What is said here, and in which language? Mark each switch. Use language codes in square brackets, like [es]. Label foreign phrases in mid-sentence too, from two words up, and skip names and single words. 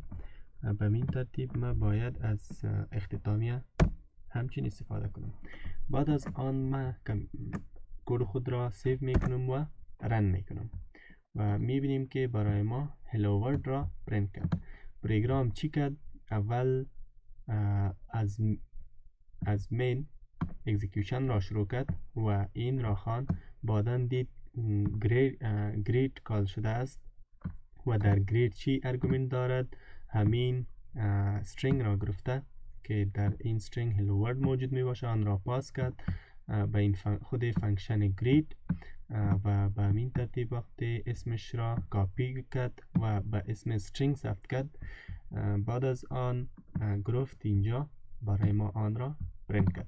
[fa] به این ترتیب ما باید از اختتامیه همچین استفاده کنم. بعد از آن ما کد خود را سیو میکنم و رن میکنم و میبینیم که برای ما [en] hello world [fa] را پرینت کرد. پروگرام چی کرد؟ اول از مین اکزیکیوشن را شروع کرد و این را خواند. بعداً دید گرید کال شده است و در گرید چی ارگومنت دارد؟ همین string را گرفته که در این string [en] hello world [fa] موجود می باشه، آن را پاس کرد به این خود فانکشن گرید و به همین ترتیب وقتی اسمش را کاپی کرد و به اسم string ثبت کرد. بعد از آن گرفت اینجا برای ما آن را پرینت کرد.